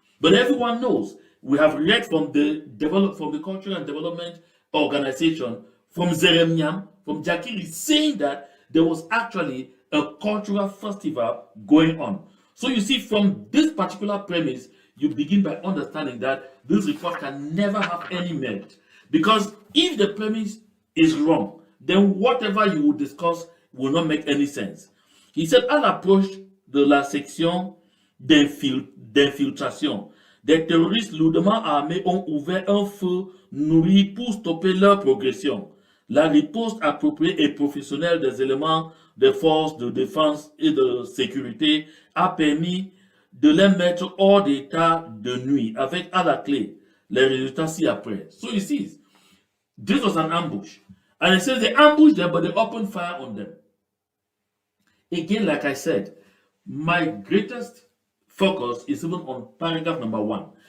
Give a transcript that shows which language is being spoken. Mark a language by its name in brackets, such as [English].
[English] But everyone knows, we have read from the Cultural and Development Organization, from Zeremiam, from Jakiri, saying that there was actually a cultural festival going on. So you see, from this particular premise, you begin by understanding that this report can never have any merit. Because if the premise is wrong, then whatever you will discuss will not make any sense. He said, [French] à l'approche de la section d'infiltration, des terroristes lourdement armés ont ouvert un feu nourri pour stopper leur progression. La riposte appropriée et professionnelle des éléments des forces de défense et de sécurité a permis de les mettre hors d'état de nuit, avec à la clé les résultats ci-après. [English] So he sees, this was an ambush. And it says they ambushed them, but they opened fire on them. Again, like I said, my greatest focus is even on paragraph number 1.